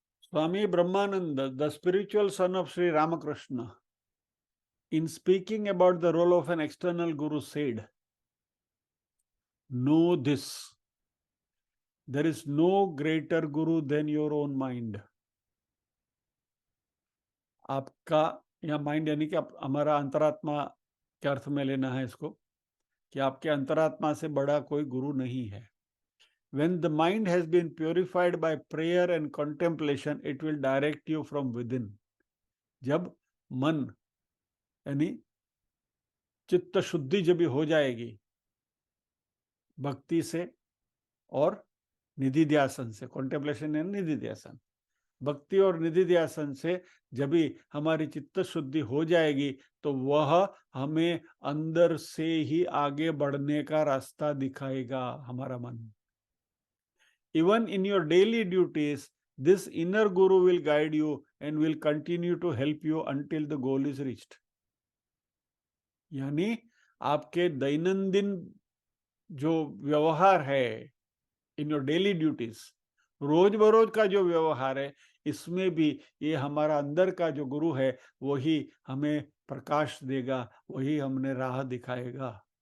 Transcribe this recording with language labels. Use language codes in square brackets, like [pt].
[en] Swami Brahmananda, the spiritual son of Sri Ramakrishna, in speaking about the role of an external guru said, know this, there is no greater guru than your own mind. [hi] आपका यहाँ mind यानी कि हमारा अंतरात्मा के अर्थ में लेना है इसको, कि आपके अंतरात्मा से बड़ा कोई गुरु नहीं है। [en] When the mind has been purified by prayer and contemplation, it will direct you from within. [hi] जब मन यानी चित्त शुद्धि जब भी हो जाएगी भक्ति से और निधिध्यासन से, [en] contemplation and [hi] निधिध्यासन, भक्ति और निधिध्यासन से जब भी हमारी चित्त शुद्धि हो जाएगी तो वह हमें अंदर से ही आगे बढ़ने का रास्ता दिखाएगा, हमारा मन। [en] Even in your daily duties, this inner guru will guide you and will continue to help you until the goal is reached. [hi] यानी आपके दैनंदिन जो व्यवहार है, [en] in your daily duties, [hi] रोज बरोज का जो व्यवहार है, इसमें भी ये हमारा अंदर का जो गुरु है वही हमें प्रकाश देगा, वही हमने राह दिखाएगा।